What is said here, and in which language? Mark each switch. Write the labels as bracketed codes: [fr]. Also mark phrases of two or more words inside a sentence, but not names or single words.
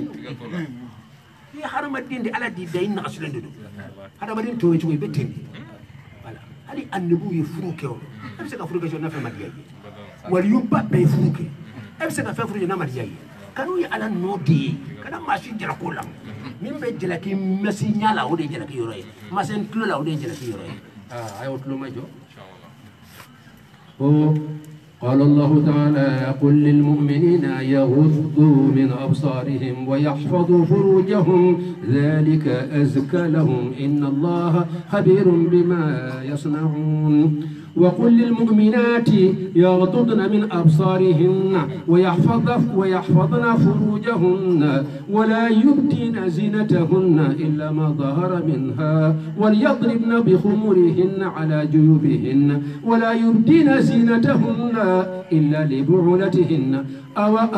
[bm] i ye hadamaden de ala de da i nagasilen de don hadamaden tɔ ye cogo i bɛ ten de ali annabu ye furu kɛ o e bɛ se ka furu kɛ n'a fɛn ma diya ye waliyuba bɛɛ ye furu kɛ e bɛ se ka fɛn furu n'a ma diya ye kanu ye ala nɔ de ye kana maa si jalako la min bɛ jalaki mɛsi ɲa la o de ye jalaki yɔrɔ ye masɛn tulo la o de ye jalaki yɔrɔ ye a y'o tulo ma jɔ [ar] قال الله تعالى قل للمؤمنين يغضوا من أبصارهم ويحفظوا فروجهم ذلك أزكى لهم إن الله خبير بما يصنعون وقل للمؤمنات يغضضن من أبصارهن ويحفظن فروجهن ولا يبدين زينتهن إلا ما ظهر منها وليضربن بخمرهن على جيوبهن ولا يبدين زينتهن إلا لبعولتهن أو